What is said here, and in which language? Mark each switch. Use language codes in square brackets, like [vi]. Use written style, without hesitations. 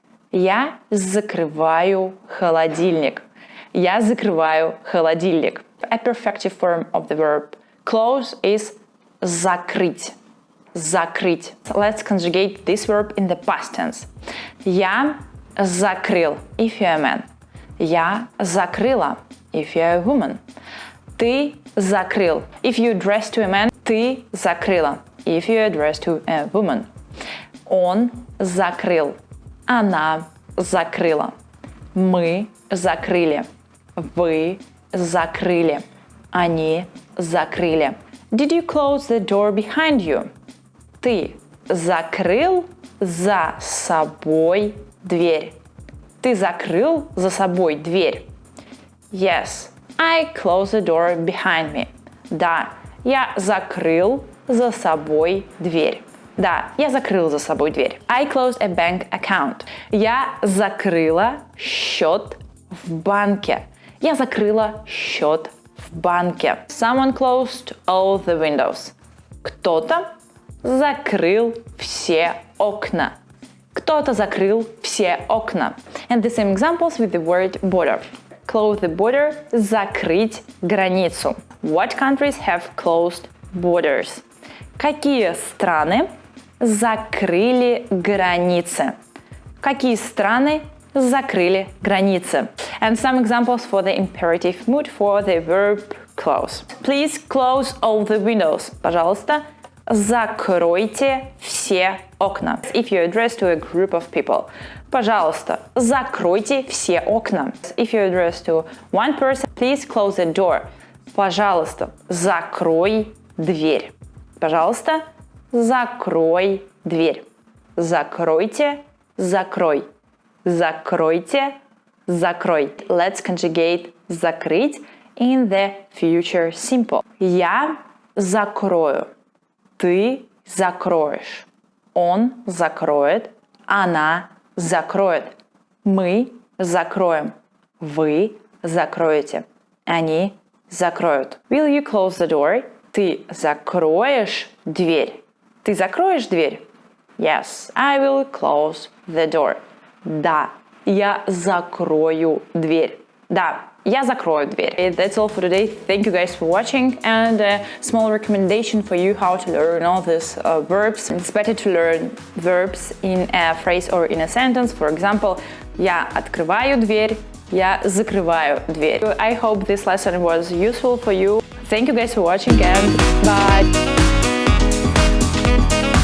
[ru] Я закрываю холодильник. Я закрываю холодильник. [en] A perfective form of the verb close is закрыть. [ru] Закрыть. [en] Let's conjugate this verb in the past tense. [ru] Я закрыл, [en] if you're a man. [ru] Я закрыла, [en] if you're a woman. [ru] Ты закрыл. [en] If you address to a man, [ru] ты закрыла, [en] if you address to a woman. [ru] Он закрыл. Она закрыла. Мы закрыли. Вы закрыли. Они закрыли. [en] Did you close the door behind you? [ru] Ты закрыл за собой дверь. Ты закрыл за собой дверь. [en] Yes, I closed the door behind me. [ru] Да, я закрыл за собой дверь. Да, я закрыл за собой дверь. [en] I closed a bank account. [ru] Я закрыла счет в банке. Я закрыла счет в банке. [en] Someone closed all the windows. [ru] Кто-то закрыл все окна. Кто-то закрыл все окна. [en] And the same examples with the word border. Close the border – [ru] закрыть границу. [en] What countries have closed borders? [ru] Какие страны закрыли границы? Какие страны закрыли границы? [en] And some examples for the imperative mood for the verb close. Please close all the windows. [ru] Пожалуйста, закройте все окна. [en] If you address to a group of people. [ru] Пожалуйста, закройте все окна. [en] If you address to one person, please close the door. [ru] Пожалуйста, закрой дверь. Пожалуйста, закрой дверь. Закройте, закрой. Закройте, закрой. [en] Let's conjugate закрыть in the future simple. [ru] Я закрою. Ты закроешь. Он закроет. Она закроет. Мы закроем. Вы закроете. Они закроют. [en] Will you close the door? [ru] Ты закроешь дверь. Ты закроешь дверь? [en] Yes, I will close the door. [ru] Да, я закрою дверь. Да, я закрою дверь. [en] That's all for today. Thank you guys for watching. And a small recommendation for you how to learn all these verbs. It's better to learn verbs in a phrase or in a sentence. For example, [ru] я открываю дверь, я закрываю дверь. [en] I hope this lesson was useful for you. Thank you guys for watching and bye!